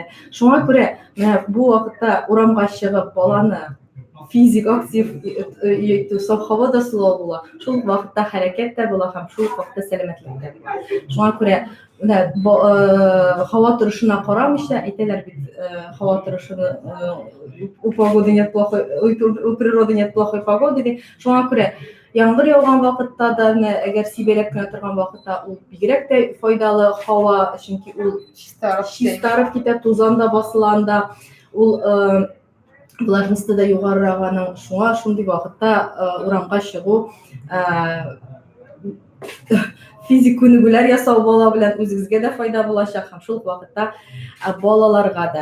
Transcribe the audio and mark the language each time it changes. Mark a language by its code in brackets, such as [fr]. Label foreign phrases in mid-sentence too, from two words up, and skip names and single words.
[tt] Шуңа күрә менә бу вакытта урамга чыгып баланы физик актив итү, саф һавада сулау була. Шул вакытта хәрәкәт тә була һәм шул вакытта сәламәтлек тә була. Шуңа күрә һава торышына карамыйча, әйтәләр бит, һава торышыны [ru] у погоды нет плохой, у природы нет плохой погоды. [tt] Шуңа күрә яңгыр яуган вакытта да, әгәр сибәләп кенә торган вакытта ул бигрәк тә файдалы һава, чөнки ул чистарып китә, тузан да басылганда, ул влажности да югарыраганы, шуңа шундый вакытта урамга чыгуу физик күнүгүлөр ясау бала белән үзегезгә дә файда булачак һәм шул ук вакытта балаларга да.